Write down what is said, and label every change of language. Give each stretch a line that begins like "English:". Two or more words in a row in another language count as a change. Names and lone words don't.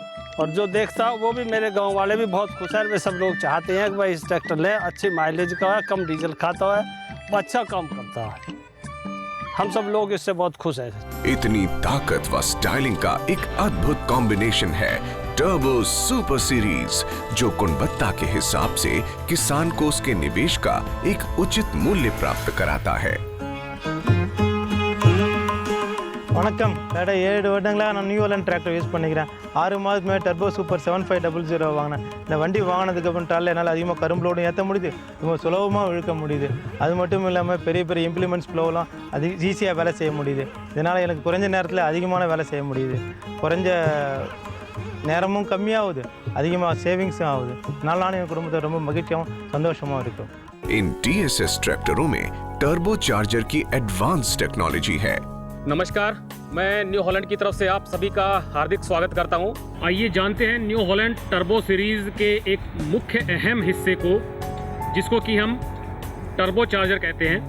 Hindi: और जो देखता है वो भी, मेरे गांव वाले भी बहुत खुश हैं। वे सब लोग चाहते हैं कि भाई इस ट्रैक्टर लें, अच्छी माइलेज का है, कम डीजल खाता है, अच्छा काम करता है। हम सब लोग इससे बहुत खुश हैं। इतनी ताकत व स्टाइलिंग का एक अद्भुत कॉम्बिनेशन है टर्बो सुपर सीरीज, जो गुणवत्ता के हिसाब से किसान को उसके निवेश का एक उचित मूल्य प्राप्त कराता है।
Tamil: வணக்கம் கடை 7 வருடங்களாக நான் நியூ ஹாலண்ட்
English: tractor use
Tamil: பண்ணிக்கிறேன். 6 மாதத்துக்கு மேலே டர்போ சூப்பர் 7500 வாங்கினேன். இந்த வண்டி வாங்கினதுக்கப்புறம் டாலில் என்னால் அதிகமாக கரும்பு லோடும் ஏற்ற முடியுது, ரொம்ப சுலபமாக இழுக்க முடியுது. அது மட்டும் இல்லாமல் பெரிய பெரிய இம்ப்ளிமெண்ட்ஸ் ஃப்ளோலாம் அது ஈஸியாக வேலை செய்ய முடியுது. இதனால் எனக்கு குறைஞ்ச நேரத்தில் அதிகமான வேலை செய்ய முடியுது. குறைஞ்ச நேரமும் கம்மியாகுது, அதிகமாக சேவிங்ஸும் ஆகுது. அதனால நானும் என் குடும்பத்தை ரொம்ப மகிழ்ச்சியாகவும் சந்தோஷமாக இருக்கும்.
Hindi: इन TSS ट्रैक्टरों में
English: turbo charger
Hindi: की
English: advance technology
Hindi: है। नमस्कार, मैं न्यू हॉलैंड की तरफ से आप सभी का हार्दिक स्वागत करता हूं। आइए जानते हैं न्यू हॉलैंड टर्बो सीरीज के एक मुख्य अहम हिस्से को, जिसको कि हम
English: turbo charger
Hindi: कहते हैं।